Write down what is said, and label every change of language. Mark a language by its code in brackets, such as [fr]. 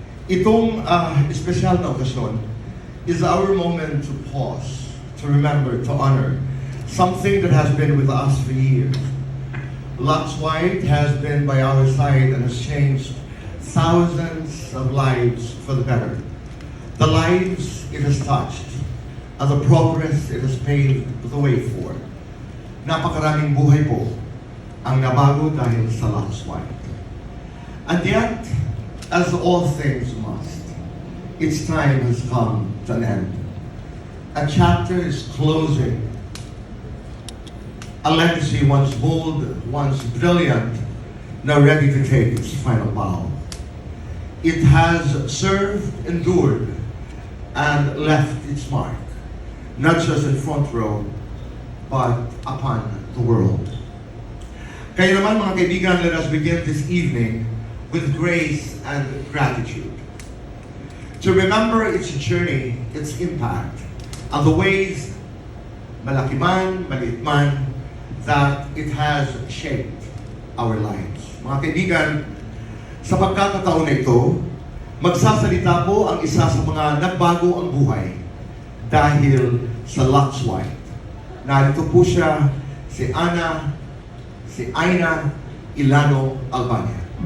[tl] Itong espesyal na okasyon [en] is our moment to pause, to remember, to honor something that has been with us for years. Lux White has been by our side and has changed thousands of lives for the better. The lives it has touched and the progress it has paved the way for. [tl] Napakaraming buhay po ang nabago dahil sa Lux White. [en] And yet, as all things must, its time has come to an end. A chapter is closing. A legacy once bold, once brilliant, now ready to take its final bow. It has served, endured, and left its mark, not just in front row, but upon the world. [tl] Kaya naman mga kaibigan, [en] let us begin this evening with grace and gratitude. To remember its journey, its impact, and the ways, [tl] malaki man, maliit man, [en] that it has shaped our lives. [tl] Mga kaibigan, sa pagkakataon na ito, magsasalita po ang isa sa mga nagbago ang buhay dahil sa Lux White. Narito po siya, si Aina Ilano Albania.